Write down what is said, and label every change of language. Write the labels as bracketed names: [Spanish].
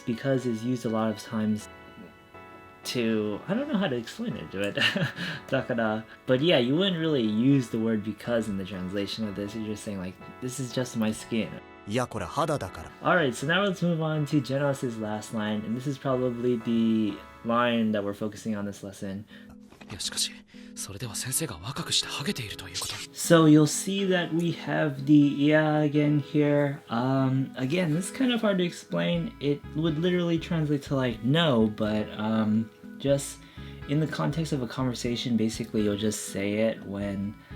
[English] Because is used a lot of times to, I don't know how to explain it, but dakara. But yeah, you wouldn't really use the word because in the translation of this. You're just saying like, this is just my skin. [Japanese] いやこれ肌だから [English] Alright, so now let's move on to Genos' last line, and this is probably the line that we're focusing on this lesson. [Japanese] いやしかしそれでは先生が若くしてハゲているということに。 [English] So you'll see that we have the yeah again here. Again, this is kind of hard to explain. It would literally translate to like no, but just in the context of a conversation, basically you'll just say it when